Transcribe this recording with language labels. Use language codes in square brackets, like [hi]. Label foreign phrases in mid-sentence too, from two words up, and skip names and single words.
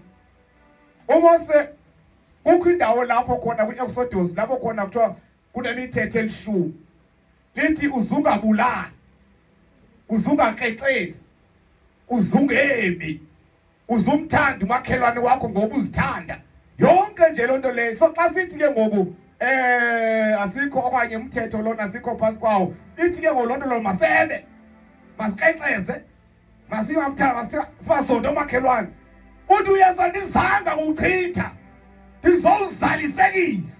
[xh] uMose kukho indawo lapho khona kwi-Exodus lapho khona kuthiwa kunemithetho elishumi. Lithi uzungabulali, uzungakrexezi, uzungebi, uzumthanda umakhelwane wakho ngoba uzithanda. Yonke nje lonto leyo. So xa sithi ke ngoku asikho okanye umthetho lona asikho phasi kwawo, ithi ke ngolonto lo masebe, masikrexeze, masingamthanda, sibasonto umakhelwane. Uthi uYesu andizanga ukuchitha, ndizowuzalisekisa.